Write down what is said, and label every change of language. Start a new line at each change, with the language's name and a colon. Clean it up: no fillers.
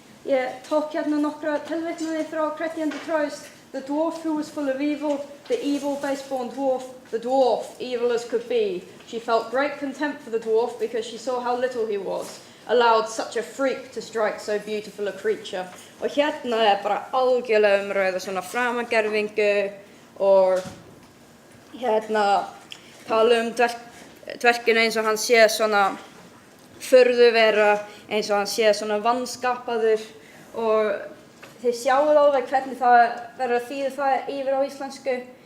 Icelandic: Ég tók nokkra tilvitnanir frá Kristján de Troyes.
English: The dwarf who was full of evil, the evil base-born dwarf, the dwarf, evil as could be. She felt great contempt for the dwarf because she saw how little he was. allowed such a freak to strike so beautiful a creature.
Icelandic: Og hérna bara algjörlega umræða svona framagerfingu og hérna tala dverginn eins og hann sé svona furðuvera, eins og hann sé svona vanskapaður og þið sjáuð alveg hvernig það verður að þýða það yfir á íslensku.